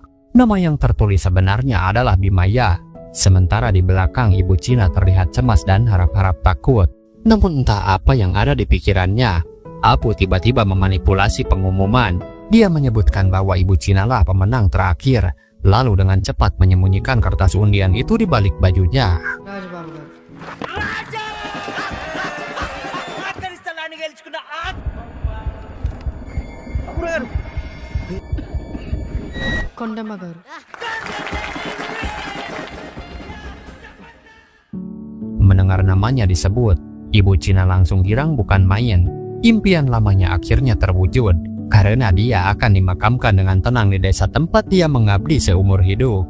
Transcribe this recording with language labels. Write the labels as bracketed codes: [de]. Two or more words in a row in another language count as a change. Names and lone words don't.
[id] Nama yang tertulis sebenarnya adalah Bhimaya. Sementara di belakang Ibu Cina terlihat cemas dan harap-harap takut. Namun entah apa yang ada di pikirannya, Apu tiba-tiba memanipulasi pengumuman. Dia menyebutkan bahwa Ibu Cina lah pemenang terakhir, lalu dengan cepat menyembunyikan kertas undian itu di balik bajunya. [te] రాజబాబు గారు కొండమ్మ గారు [id] Mendengar namanya disebut, Ibu Cina langsung girang bukan main. Impian lamanya akhirnya terwujud, karena dia akan dimakamkan dengan tenang di desa tempat dia mengabdi seumur hidup.